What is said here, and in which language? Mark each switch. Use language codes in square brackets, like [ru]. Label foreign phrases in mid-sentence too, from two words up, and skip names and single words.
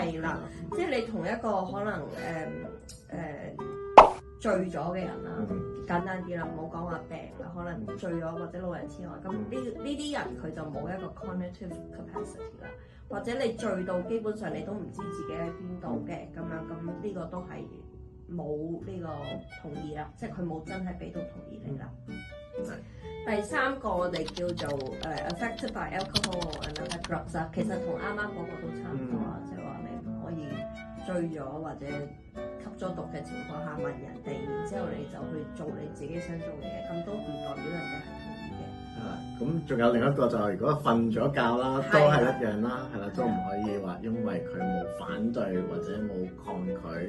[yue] 係啦，即係你同一個可能醉咗嘅人啦，簡單啲啦，唔好講話病啦，可能醉咗或者老人痴呆，咁呢啲人佢就冇一個 [en] cognitive capacity [yue] 啦，或者你醉到基本上你都唔知自己喺邊度嘅咁樣，咁呢個都係冇呢個同意啦，即係佢冇真係俾到同意你啦。第三個我哋叫做 [en] affected by alcohol and other drugs [yue] 啊，其實同啱啱嗰個都差唔多啦，即係話你唔可以醉咗或者吸咗毒嘅情況下問人哋，然之後你就去做你自己想做嘅嘢，咁都唔代表人哋係同意嘅。咁仲有另一個就係如果瞓咗覺啦，都係一樣啦，係啦，都唔可以話因為佢冇反對或者冇抗拒。